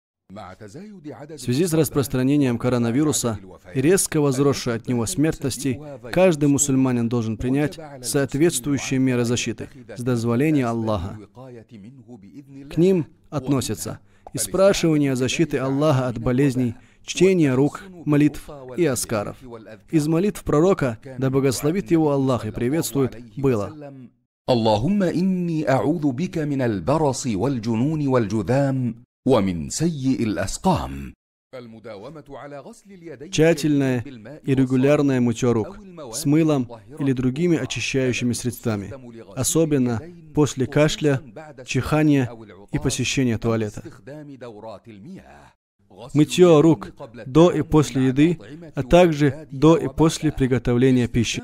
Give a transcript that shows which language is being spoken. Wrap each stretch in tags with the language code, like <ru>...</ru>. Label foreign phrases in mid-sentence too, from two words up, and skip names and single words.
<ru>В связи с распространением коронавируса и резко возросшей от него смертности, каждый мусульманин должен принять соответствующие меры защиты с дозволения Аллаха. К ним относятся и спрашивание защиты Аллаха от болезней, чтение рук, молитв и аскаров. Из молитв пророка, да благословит его Аллах и приветствует, было:</ru> <ar>«اللهم إني أعوذ بك من البرص والجنون والجذام ومن سيئ الأسقام».</ar> <ru>Тщательное и регулярное мытье рук с мылом или другими очищающими средствами, особенно после кашля, чихания и посещения туалета. Мытье рук до и после еды, а также до и после приготовления пищи.</ru>